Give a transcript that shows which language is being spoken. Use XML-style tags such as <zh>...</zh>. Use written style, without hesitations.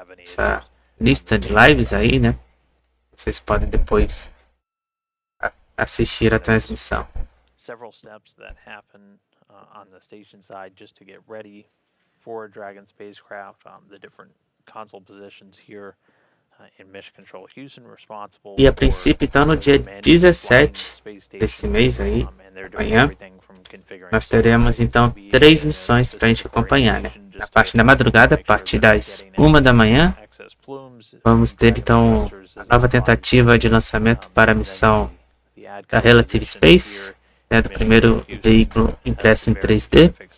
<pt>Essa lista de lives aí, né? Vocês podem depois assistir a transmissão.</pt> <en>Several steps that happen on the station side just to get ready for a Dragon spacecraft. The different console positions here in Mission Control Houston responsible.</en> <pt>E a princípio, então, no dia 17 desse mês aí, amanhã, nós teremos então 3 missões para a gente acompanhar, né? Na parte da madrugada, a partir das 1 da manhã, vamos ter então a nova tentativa de lançamento para a missão da Relative Space, né, do primeiro veículo impresso em 3D.</pt>